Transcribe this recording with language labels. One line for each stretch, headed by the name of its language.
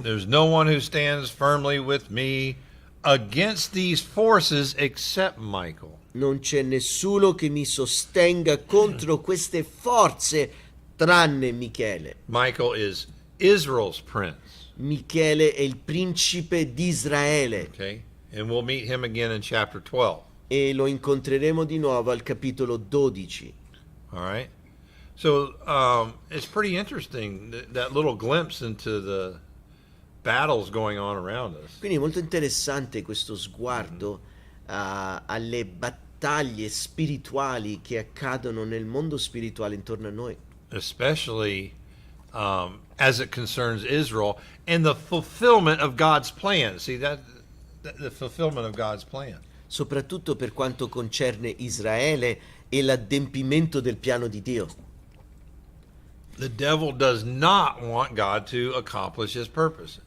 English: There's no one who stands firmly with me against these forces except Michael.
Italian: Non c'è nessuno che mi sostenga contro queste forze tranne Michele.
English: Michael is Israel's prince.
Italian: Michele è il principe di Israele
English: Okay? And we'll meet him again in chapter 12.
Italian: e lo incontreremo di nuovo al capitolo 12.
English: All right? So it's pretty interesting, that little glimpse into the battles going on around us.
Italian: Quindi è molto interessante questo sguardo alle battaglie spirituali che accadono nel mondo spirituale intorno a noi,
English: Especially as it concerns Israel and the fulfillment of God's plan. See, the fulfillment of God's plan.
Italian: soprattutto per quanto concerne Israele e l'adempimento del piano di Dio.
English: The devil does not want God to accomplish his purposes.